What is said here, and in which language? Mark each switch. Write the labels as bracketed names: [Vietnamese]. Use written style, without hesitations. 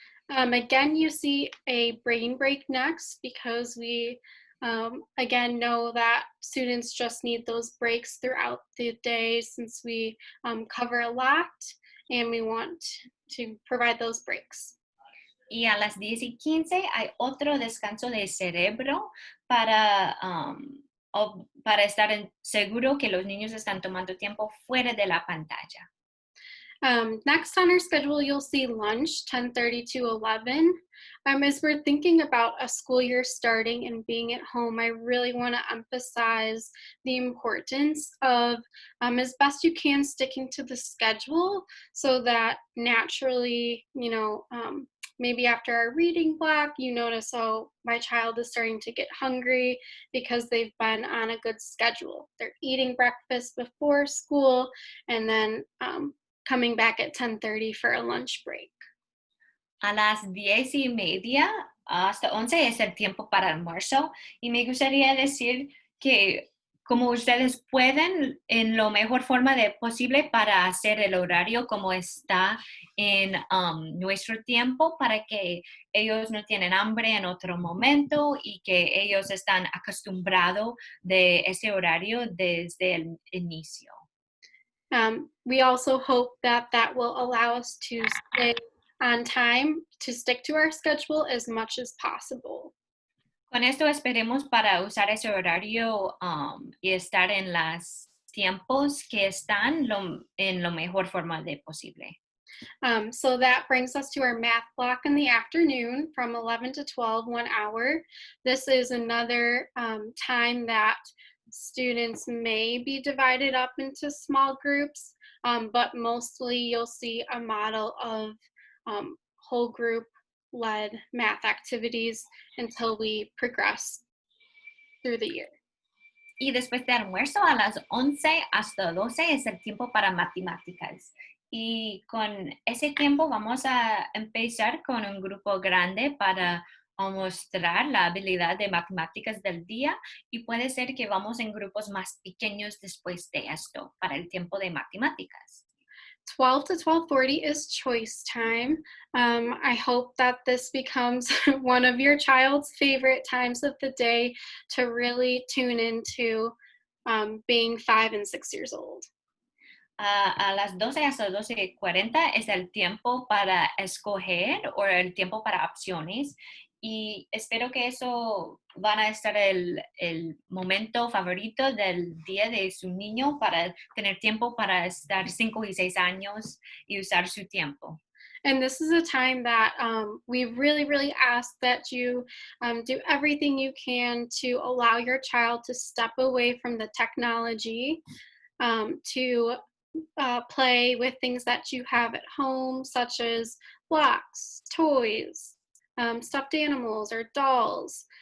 [English] Again, you see a brain break next because we, again, know that students just need those breaks throughout the day since we cover a lot and we want to provide those breaks. [Spanish] Y a las 10:15 hay otro descanso de cerebro para, para estar seguro que los niños están tomando tiempo fuera de la pantalla. [English] Next on our schedule, you'll see lunch, 10:30 to 11. As we're thinking about a school year starting and being at home, I really want to emphasize the importance of, as best you can, sticking to the schedule so that naturally, maybe after our reading block, you notice, oh, my child is starting to get hungry because they've been on a good schedule. They're eating breakfast before school and then coming back at 10:30 for a lunch break. [Spanish] A las 10:30 hasta 11 es el tiempo para almuerzo y me gustaría decir que como ustedes pueden en la mejor forma posible para hacer el horario como está en nuestro tiempo para que ellos no tienen hambre en otro momento y que ellos están acostumbrados de ese horario desde el inicio. [English] We also hope that will allow us to stay on time, to stick to our schedule as much as possible. [Spanish] Con esto esperemos para usar ese horario y estar en los tiempos que están en la mejor forma posible. [English] So that brings us to our math block in the afternoon from 11 to 12, 1 hour. This is another time that students may be divided up into small groups, but mostly you'll see a model of whole group led math activities until we progress through the year. [Spanish] Y después de almuerzo a las 11 hasta 12 es el tiempo para matemáticas. Y con ese tiempo vamos a empezar con un grupo grande para mostrar la habilidad de matemáticas del día y puede ser que vamos en grupos más pequeños después de esto para el tiempo de matemáticas. [English] 12 to 12:40 is choice time. I hope that this becomes one of your child's favorite times of the day to really tune into being 5 and 6 years old. [Spanish] A las 12 hasta 12:40 es el tiempo para escoger o el tiempo para opciones y espero que eso van a estar el momento favorito del día de su niño para tener tiempo para estar 5 y 6 años y usar su tiempo. [English] And this is a time that we really, really ask that you do everything you can to allow your child to step away from the technology, to play with things that you have at home, such as blocks, toys, stuffed animals, or dolls.